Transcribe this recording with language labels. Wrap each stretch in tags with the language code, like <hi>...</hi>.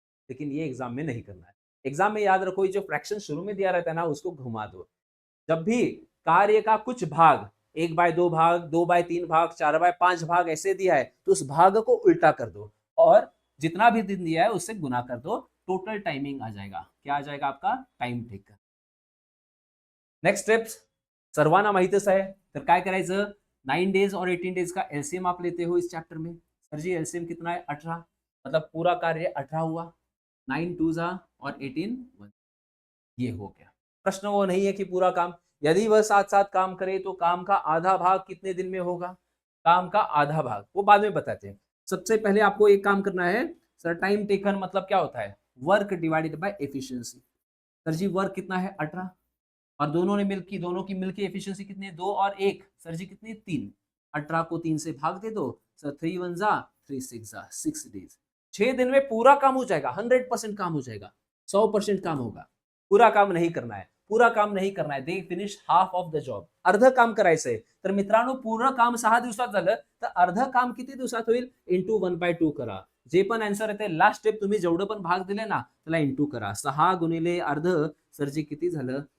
<hi>लेकिन ये एग्जाम में नहीं करना है। एग्जाम में याद रखो, ये जो फ्रैक्शन शुरू में दिया रहता है ना, उसको घुमा दो। जब भी कार्य का कुछ भाग 1/2 भाग, 2/3 भाग, 4/5 भाग ऐसे दिया है, तो उस भाग को उल्टा कर दो और जितना भी दिन दिया है उससे गुना कर दो। टोटल टाइमिंग आ जाएगा। क्या आ जाएगा? आपका टाइम टेकन।</hi> <mr>नेक्स्ट स्टेप्स सर्वांना माहितच आहे, तर काय करायचं?</mr> <hi>9 डेज और 18 डेज का एलसीएम आप लेते हो इस चैप्टर में। सर जी एलसीएम कितना है? 18, मतलब पूरा कार्य 18 हुआ। 9 2 जा और 18 1, ये हो गया। प्रश्न वो नहीं है कि पूरा काम, यदि वह साथ साथ काम करे तो काम का आधा भाग कितने दिन में होगा? काम का आधा भाग वो बाद में बताते हैं। सबसे पहले आपको एक काम करना है। सर टाइम टेकन मतलब क्या होता है? Work divided by efficiency. Sir ji work कितना है? 18, और दोनों की मिलकर एफिशिएंसी कितनी है? 2 और 1। सर जी कितनी? 3। 18 को 3 से भाग दे दो। सर 3 1 जा 3 6 जा 6 डेज। 6 दिन में पूरा काम हो जाएगा। 100% काम हो जाएगा। 100% काम होगा। पूरा काम नहीं करना है।</hi> <mr>पूरा काम नाही करणार,</mr> <en>They finish half of the job.</en> <mr>अर्ध काम करायचंय. तर मित्रांनो पूर्ण काम 6 दिवसात झालं तर अर्ध काम किती दिवसात होईल? इंटू 1/2 करा. जे पण आन्सर येते लास्ट स्टेप तुम्ही जेवढं पण भाग दिले ना त्याला इंटू करा. 6 गुणिले अर्ध सर जे किती झालं?</mr>